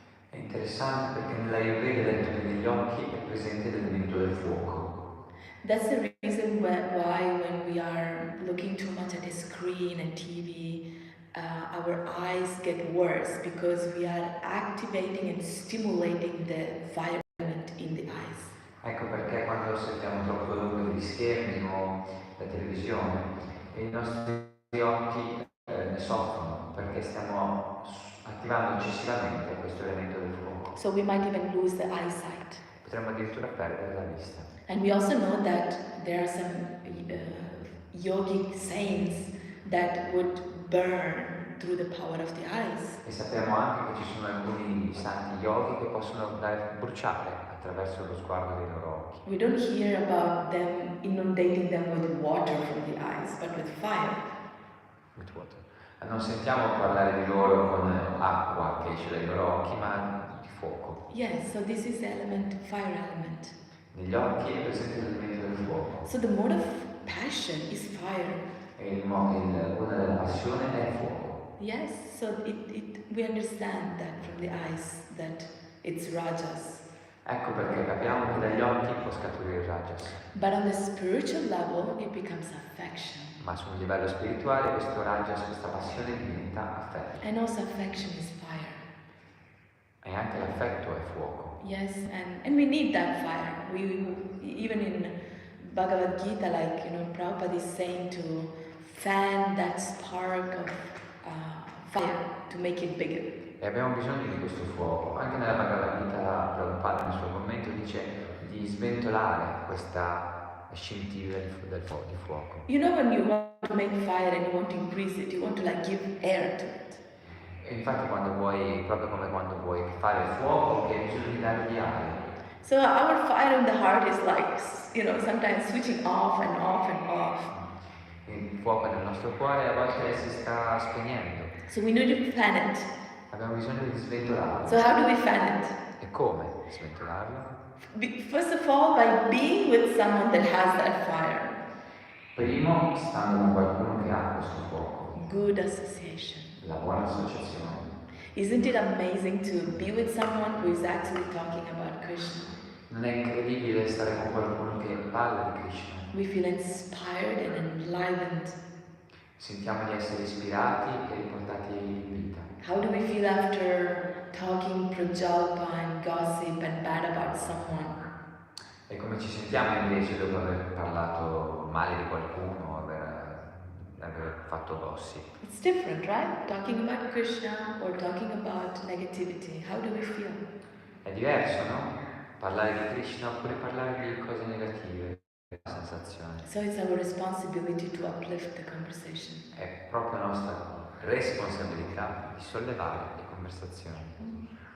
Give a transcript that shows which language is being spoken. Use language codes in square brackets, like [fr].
[it] È interessante perché nell'Ayurveda è detto che negli occhi è presente l'elemento del fuoco. [en] That's the reason why when we are looking too much at a screen and TV, our eyes get worse because we are activating and stimulating the fire element in the eyes. [it] Ecco perché quando osserviamo troppo lungo degli schermi o la televisione, i nostri occhi ne soffrono perché stiamo attivando eccessivamente questo elemento del fuoco. [en] So we might even lose the eyesight. [it] Potremmo addirittura perdere la vista. [en] And we also know that there are some yogic saints that would burn through the power of the eyes. [it] E sappiamo anche che ci sono alcuni santi yogi che possono bruciare attraverso lo sguardo dei loro occhi. [en] We don't hear about them inundating them with water from the eyes, but with fire. With water. [it] Non sentiamo parlare di loro con acqua che esce dai loro occhi, ma di fuoco. [en] Yes, so this is the element, fire element. [it] Negli occhi è presente l'elemento del fuoco. [en] So the mode of passion is fire. [it] E una della passione è fuoco. [en] Yes, so we understand that from the eyes that it's rajas. [it] Ecco perché capiamo che dagli occhi può scaturire il rajas. [en] But on the spiritual level, it becomes affection. [it] Ma su un livello spirituale questo rajas, questa passione diventa affetto. [en] And also affection is fire. [it] E anche l'affetto è fuoco. [en] Yes, and we need that fire. Even in Bhagavad Gita, like, Prabhupada is saying to fan that spark of fire to make it bigger. [it] E abbiamo bisogno di questo fuoco. Anche nella Bhagavad Gita, Prabhupada nel suo commento dice di sventolare questa scintilla di fuoco. [en] When you want to make fire and you want to increase it, you want to give air to it. [it] E infatti proprio come quando vuoi fare il fuoco, che hai bisogno di dare di aria. [en] So our fire in the heart is sometimes switching off and off and off. [it] Il fuoco nel nostro cuore a volte si sta spegnendo. [en] So we need to fan it. [it] Abbiamo bisogno di sventolarlo. [en] So how do we fan it? [it] E come sventolarlo? [en] First of all, by being with someone that has that fire. [it] Primo, stando con qualcuno che ha questo fuoco. [en] Good association. [it] La buona associazione. [en] Isn't it amazing to be with someone who is actually talking about Krishna? [it] Non è incredibile stare con qualcuno che parla di Krishna? [en] We feel inspired and enlivened. [it] Sentiamo di essere ispirati e riportati in vita. [en] How do we feel after talking prajalpa and gossip and bad about someone? [it] E come ci sentiamo invece dopo aver parlato male di qualcuno, aver fatto gossip? [en] It's different, right? Talking about Krishna or talking about negativity. How do we feel? [it] È diverso, no? Parlare di Krishna oppure parlare di cose negative. La sensazione. [en] So it's our responsibility to uplift the conversation. [it] È proprio nostra responsabilità di sollevare le conversazioni.